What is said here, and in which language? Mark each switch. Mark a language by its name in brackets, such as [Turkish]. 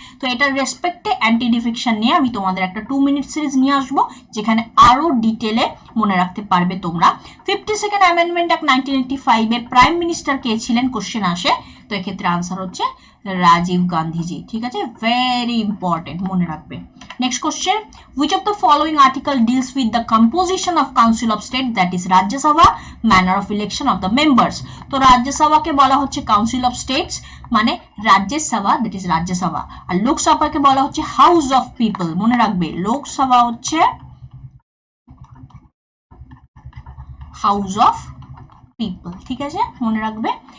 [Bangla] তো এটার রেসপেক্টে anti defection নিয়ে আমি তোমাদের একটা 2 মিনিট সিরিজ নিয়ে আসবো, যেখানে আরো ডিটেলে মনে রাখতে পারবে তোমরা। 52nd amendment act 1985-এ prime minister কে ছিলেন কোশ্চেন আসে, তো এক্ষেত্রে আনসার হচ্ছে রাজীব গান্ধীজি, ঠিক আছে? ভেরি ইম্পর্টেন্ট, মনে রাখবে। [English] Next question, which of the following article deals with the composition of council of state, that is Rajya Sabha, manner of election of the members? [Bangla] তো রাজ্য সভাকে বলা হচ্ছে কাউন্সিল অফ স্টেটস, মানে রাজ্যের সভা, দ্যাট ইজ রাজ্য সভা। আর লোকসভাকে বলা হচ্ছে হাউস অফ পিপল, মনে রাখবে লোকসভা হচ্ছে হাউস অফ পিপল, ঠিক আছে? মনে রাখবে।